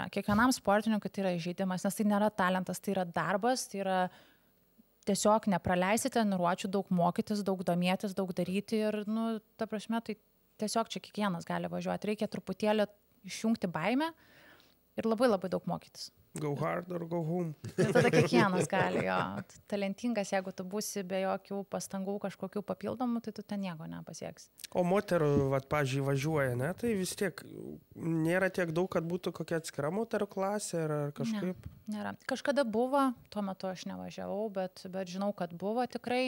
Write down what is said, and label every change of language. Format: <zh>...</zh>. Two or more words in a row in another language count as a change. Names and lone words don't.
<lt>Kiekvienam sportininkui tai yra įžeidimas, nes tai nėra talentas, tai yra darbas, tai yra tiesiog nepraleisti treniruočių, daug mokytis, daug domėtis, daug daryti ir, nu, ta prasme, tai tiesiog čia kiekvienas gali važiuoti. Reikia truputėlį išjungti baimę ir labai labai daug mokytis.</lt> <en>Go hard or go home.</en> <lt>Ir tada kiekvienas gali, jo. Talentingas, jeigu tu būsi be jokių pastangų kažkokių papildomų, tai tu ten nieko nepasieksi. O moterų, pavyzdžiui, važiuoja, ne? Tai vis tiek nėra tiek daug, kad būtų kokia atskira moterų klasė ar kažkaip? Ne, nėra. Kažkada buvo, tuo metu aš nevažiavau, bet žinau, kad buvo tikrai.</lt>